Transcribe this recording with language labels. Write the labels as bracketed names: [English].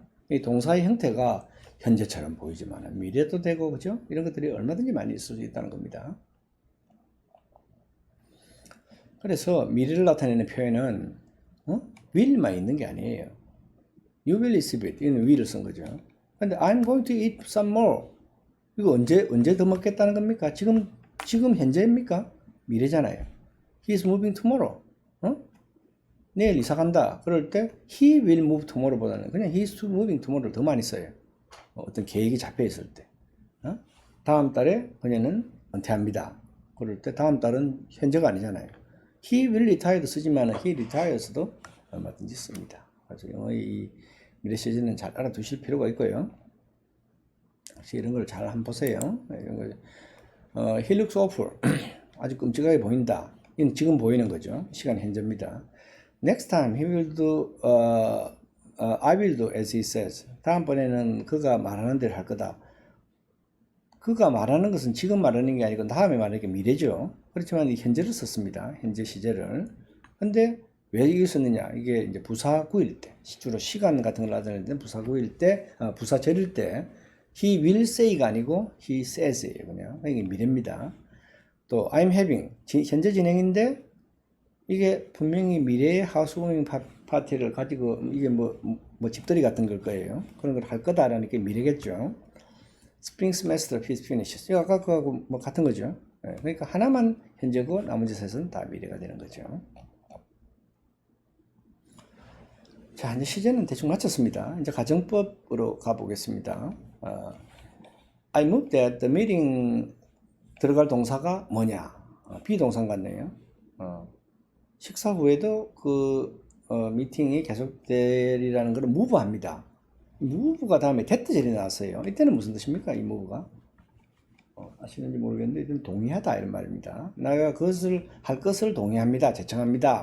[Korean] 이 동사의 형태가 현재처럼 보이지만 미래도 되고 그죠? 이런 것들이 얼마든지 많이 있을 수 있다는 겁니다. 그래서 미래를 나타내는 표현은 will만 있는 게 아니에요. [English] You will receive it. [Korean] 이건 will을 쓴 거죠. 근데 [English] I'm going to eat some more. [Korean] 이거 언제 더 먹겠다는 겁니까? 지금 현재입니까? 미래잖아요. [English] He is moving tomorrow. [Korean] 내일 이사 간다. 그럴 때 [English] he will move tomorrow [Korean] 보다는 그냥 [English] he is moving tomorrow [Korean] 를 더 많이 써요. 어떤 계획이 잡혀 있을 때. 다음 달에 그녀는 은퇴합니다. 그럴 때 다음 달은 현재가 아니잖아요. [English] he will retire [Korean] 도 쓰지만 [English] he retires [Korean] 도 얼마든지 씁니다. 그래서 영어의 이 미래 시제는 잘 알아두실 필요가 있고요. 혹시 이런 걸 잘 한번 보세요. 이런 거. [English] He looks awful. [Korean] 아주 끔찍하게 보인다. 이건 지금 보이는 거죠. 시간 현재입니다. [English] Next time he will do, I will do as he says. [Korean] 다음번에는 그가 말하는 대로 할 거다. 그가 말하는 것은 지금 말하는 게 아니고 다음에 말하는 게 미래죠. 그렇지만 현재를 썼습니다. 현재 시제를. 근데 왜 이걸 썼느냐? 이게 이제 부사구일 때, 주로 시간 같은 걸 나타낼 때 부사구일 때, 부사절일 때 he will say가 아니고 he says예요. 그냥 이게 미래입니다. 또 I'm having 현재 진행인데 이게 분명히 미래의 하우스워밍 파티를 가지고 이게 뭐 집들이 같은 걸 거예요. 그런 걸 할 거다라는 게 미래겠죠. [English] Spring semester finishes. [Korean] 이거 아까 그거하고 뭐 같은 거죠. 그러니까 하나만 현재고 나머지 셋은 다 미래가 되는 거죠. 자, 이제 시제는 대충 마쳤습니다. 이제 가정법으로 가보겠습니다. [English] I moved at the meeting [Korean] 들어갈 동사가 뭐냐? 비동사 같네요. 식사 후에도 그 미팅이 계속되리라는 걸 move합니다. move가 다음에 that절이 나왔어요. 이때는 무슨 뜻입니까? 이 move가? 아시는지 모르겠는데 이건 동의하다 이런 말입니다. 내가 그것을 할 것을 동의합니다. 제청합니다.